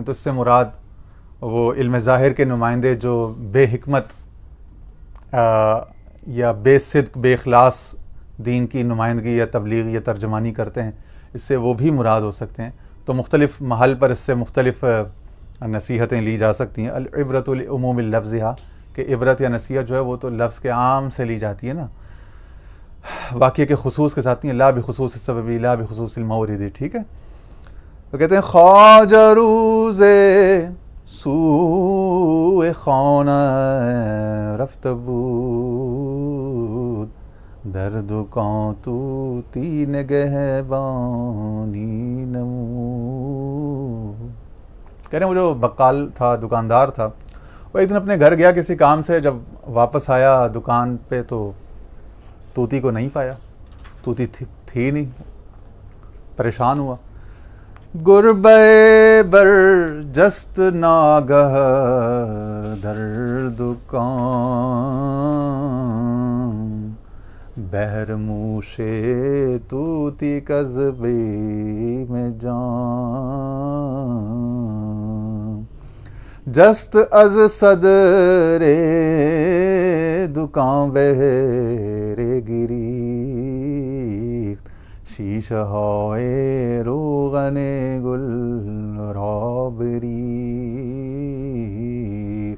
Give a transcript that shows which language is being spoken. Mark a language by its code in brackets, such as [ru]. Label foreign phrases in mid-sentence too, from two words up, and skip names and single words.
[ur] تو اس سے مراد وہ علم ظاہر کے نمائندے جو بے حکمت یا بے صدق، بے اخلاص دین کی نمائندگی یا تبلیغ یا ترجمانی کرتے ہیں، اس سے وہ بھی مراد ہو سکتے ہیں. تو مختلف محل پر اس سے مختلف نصیحتیں لی جا سکتی ہیں. [ar] العبرۃ لعموم لفظہا، [ur] کہ عبرت یا نصیحت جو ہے وہ تو لفظ کے عام سے لی جاتی ہے نا، واقعے کے خصوص کے ساتھ نہیں، [ar] لا بخصوص السبب لا بخصوص المورد. [ur] ٹھیک ہے. [fa] تو کہتے ہیں خواجہ روز سوء خانہ رفت بود، در دکان طوطی نگہبانی نمود. [ur] کہہ رہے ہیں وہ جو بقال تھا، دکاندار تھا، وہ ایک دن اپنے گھر گیا کسی کام سے، جب واپس آیا دکان پہ تو طوطی کو نہیں پایا، طوطی تھی نہیں. پریشان ہوا. [fa] گربے بر جست ناگہ در دکان، بہر موشے طوطی قصبے میں جان، جست از صدر دکان بہرے گریخت، شیشہ ہائے روغن گل رابریخت.